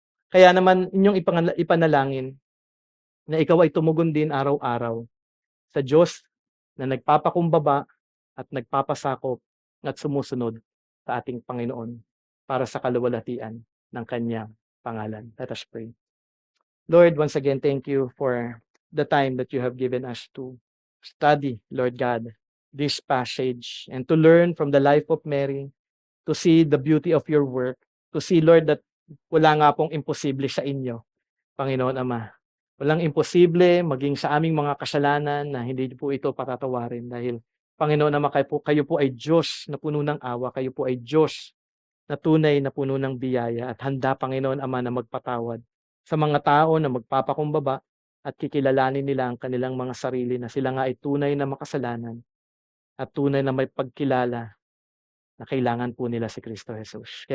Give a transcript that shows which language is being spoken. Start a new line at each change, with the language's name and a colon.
Filipino: Kaya naman inyong ipanalangin na ikaw ay tumugon din araw-araw sa Diyos na nagpapakumbaba at nagpapasakop at sumusunod sa ating Panginoon para sa kaluwalhatian ng kanyang pangalan.
English: Let us pray. Lord, once again, thank you for the time that you have given us to study, Lord God, this passage and to learn from the life of Mary, to see the beauty of your work, to see, Lord, that
Filipino: wala nga pong imposible sa inyo, Panginoon Ama. Walang imposible maging sa aming mga kasalanan na hindi po ito patatawarin dahil, Panginoon Ama, kayo po ay Diyos na puno ng awa, kayo po ay Diyos na tunay na puno ng biyaya at handa, Panginoon Ama, na magpatawad sa mga tao na magpapakumbaba at kikilalanin nila ang kanilang mga sarili na sila nga ay tunay na makasalanan at tunay na may pagkilala na kailangan po nila si Kristo Jesus.